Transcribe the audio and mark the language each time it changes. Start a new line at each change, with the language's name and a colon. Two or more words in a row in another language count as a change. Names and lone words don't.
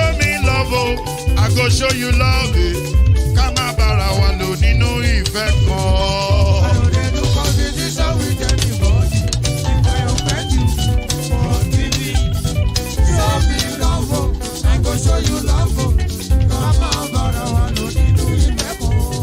Nigerian Pidgin: me love, oh, I go show you love, eh.
Yoruba: Kama bara wa lo nínú ìfẹ́ kan.
Nigerian Pidgin: I know they do competition with anybody. If I offend you, forgive me, show me love, oh, I go show you love, oh.
Yoruba: Kama bara wa lo nínú ìfẹ́ kan.